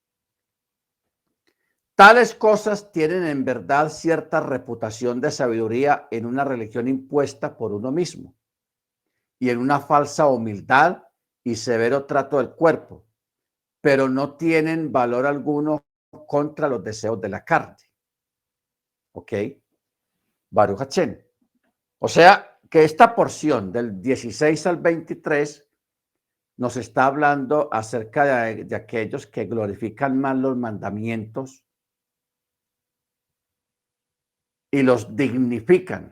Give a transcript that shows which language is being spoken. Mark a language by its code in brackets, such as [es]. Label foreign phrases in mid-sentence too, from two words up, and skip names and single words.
[es] Tales cosas tienen en verdad cierta reputación de sabiduría en una religión impuesta por uno mismo y en una falsa humildad y severo trato del cuerpo, pero no tienen valor alguno contra los deseos de la carne. ¿Ok? [he] ברוך השם. [es] O sea, que esta porción del 16 al 23 nos está hablando acerca de aquellos que glorifican más los mandamientos y los dignifican.